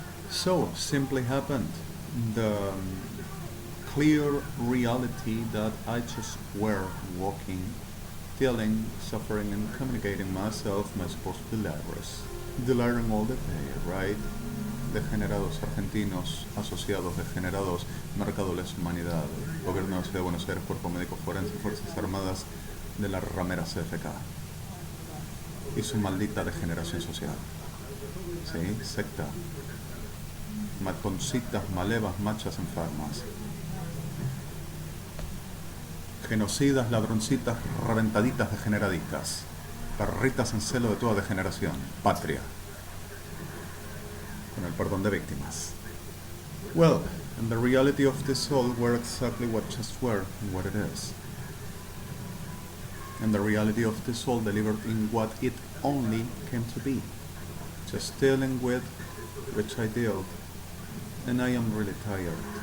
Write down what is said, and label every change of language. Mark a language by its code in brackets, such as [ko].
[en] So simply happened the clear reality that I just were walking, feeling, suffering, and communicating myself, my supposed delirious. Delirium all the day, right? [es] Degenerados argentinos, asociados, degenerados, marcado lesa humanidad, Gobierno de la Ciudad de Buenos Aires, Cuerpo Médico Forense, Fuerzas Armadas de la ramera CFK y su maldita degeneración social. ¿Sí? Secta. Matoncitas, malevas, machas enfermas. Genocidas, ladroncitas, reventaditas, degeneraditas. Perritas en celo de toda degeneración. Patria. Con el perdón de víctimas. [en] Well, and the reality of this all were exactly what just were and what it is. And the reality of this all delivered in what it only came to be. Just dealing with which I dealt, and I am really tired.